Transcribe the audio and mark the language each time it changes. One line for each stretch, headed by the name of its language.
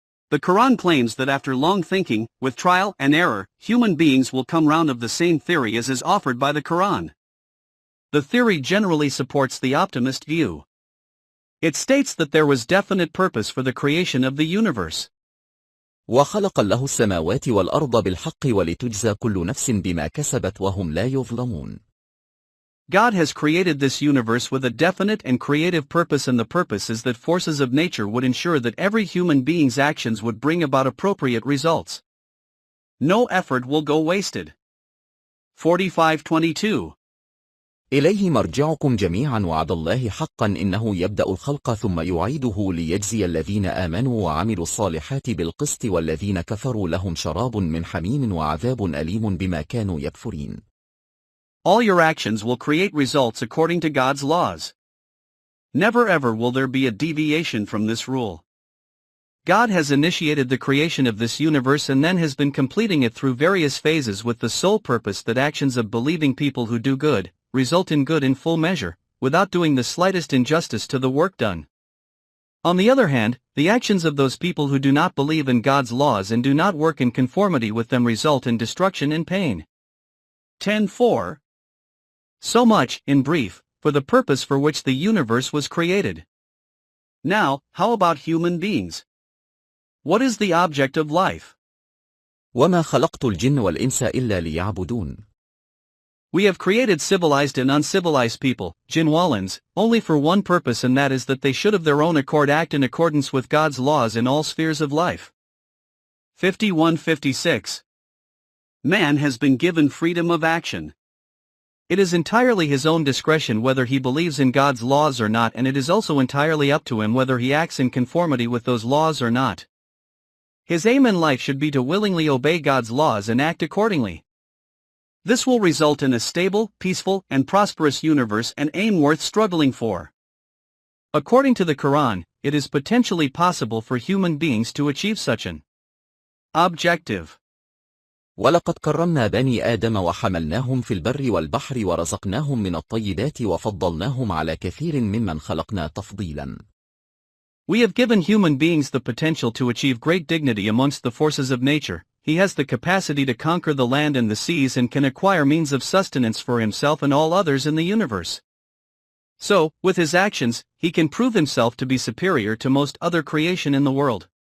English: The Quran claims that after long thinking, with trial and error, human beings will come round of the same theory as is offered by the Quran. The theory generally supports the optimist view. It states that there was definite purpose for the creation of the universe.
Arabic: وخلق الله السماوات والأرض بالحق ولتجزى كل نفس بما كسبت وهم لا يظلمون.
English: God has created this universe with a definite and creative purpose, and the purpose is that forces of nature would ensure that every human being's actions would bring about appropriate results. No effort will go wasted. 45:22.
Arabic: إليه مرجعكم جميعا وعد الله حقا إنه يبدأ الخلق ثم يعيده ليجزي الذين آمنوا وعملوا الصالحات بالقسط والذين كفروا لهم شراب من حميم وعذاب أليم بما كانوا يكفرين.
English: All your actions will create results according to God's laws. Never ever will there be a deviation from this rule. God has initiated the creation of this universe and then has been completing it through various phases with the sole purpose that actions of believing people who do good result in good in full measure, without doing the slightest injustice to the work done. On the other hand, the actions of those people who do not believe in God's laws and do not work in conformity with them result in destruction and pain. 10:4. So much, in brief, for the purpose for which the universe was created. Now, how about human beings? What is the object of life?
Arabic: وما خلقت الجن والإنس إلا ليعبدون.
English: We have created civilized and uncivilized people, jinwalans, only for one purpose, and that is that they should of their own accord act in accordance with God's laws in all spheres of life. 51:56. Man has been given freedom of action. It is entirely his own discretion whether he believes in God's laws or not, and it is also entirely up to him whether he acts in conformity with those laws or not. His aim in life should be to willingly obey God's laws and act accordingly. This will result in a stable, peaceful, and prosperous universe, an aim worth struggling for. According to the Quran, it is potentially possible for human beings to achieve such an objective.
Arabic: ولقد كرمنا بني آدم وحملناهم في البر والبحر ورزقناهم من الطيبات وفضلناهم على كثير ممن خلقنا تفضيلا.
English: We have given human beings the potential to achieve great dignity amongst the forces of nature. He has the capacity to conquer the land and the seas and can acquire means of sustenance for himself and all others in the universe. So, with his actions, he can prove himself to be superior to most other creation in the world.